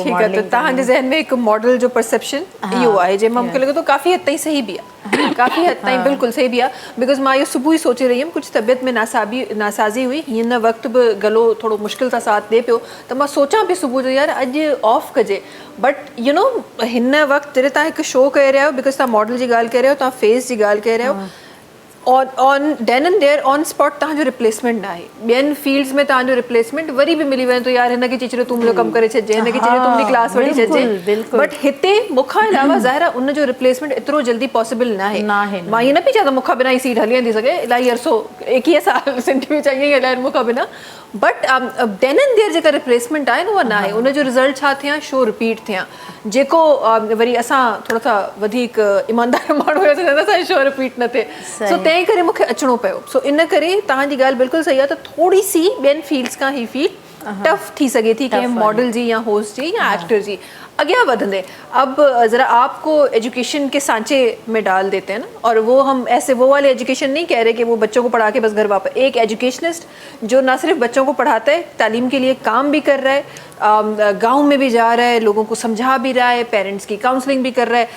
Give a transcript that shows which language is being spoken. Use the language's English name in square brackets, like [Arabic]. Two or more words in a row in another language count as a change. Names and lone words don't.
[Sindhi] तव्हांजे ज़हन में हिकु मॉडल जो परसेप्शन इहो आहे, जंहिंमां मूंखे लॻे थो काफ़ी हद ताईं सही बि आहे, काफ़ी हद ताईं बिल्कुलु सही बि आहे। बिकॉज़ मां इहो सुबुह ई सोचे रही हुयमि, कुझु तबियत में नासाज़ी हुई, हिन वक़्तु बि गलो थोरो मुश्किल सां साथ ॾिए पियो, त मां सोचां पई सुबुह जो यार अॼु ऑफ कजे। [English] but you know [Sindhi] हिन वक़्तु जॾहिं तव्हां हिकु शो करे रहिया आहियो, बिकॉज़ तव्हां मॉडल जी ॻाल्हि करे रहियो, तव्हां फेस जी ॻाल्हि करे रहिया आहियो, [English] on then and there on spot [Sindhi] तव्हांजो रिप्लेसमेंट न आहे। ॿियनि फील्ड्स में तव्हांजो रिप्लेसमेंट वरी बि मिली वञे थो, यार हिनखे चई छॾियो तूं मुंहिंजो कमु करे छॾिजे, हिनखे चई तुंहिंजी क्लास वठी छॾिजे। बट हिते मूंखां अलावा ज़ाहिर आहे उनजो रिप्लेसमेंट एतिरो जल्दी पॉसिबल न आहे। मां ईअं न पई चवां त मूंखां बिना ही सीट हली वेंदी सघे, इलाही अरसो 21 साल सिंधी में चई हलाइनि मूंखां बिना। [English] but then and there [Sindhi] जेका रिप्लेसमेंट आहे न उहा न आहे। उनजो रिज़ल्ट छा थियां, शो रिपीट थियां, जेको वरी असां थोरो सा वधीक ईमानदार माण्हू हुयासीं त असांजो शो रिपीट न थिए, सो तंहिं करे मूंखे अचिणो पियो। सो इन करे तव्हांजी ॻाल्हि बिल्कुलु सही आहे त थोरी सी ॿियनि फील्ड्स खां ही फील्ड टफ थी सके थी कि मॉडल जी या होस्ट जी या एक्टर जी अगें वधंदे। [Hindi] अब ज़रा आपको एजुकेशन के सांचे में डाल देते हैं ना, और वो हम ऐसे वो वाले एजुकेशन नहीं कह रहे कि वो बच्चों को पढ़ा के बस घर वापस, एक एजुकेशनिस्ट जो ना सिर्फ बच्चों को पढ़ाता है, तालीम के लिए काम भी कर रहा है, गांव में भी जा रहा है, लोगों को समझा भी रहा है, पेरेंट्स की काउंसलिंग भी कर रहा है।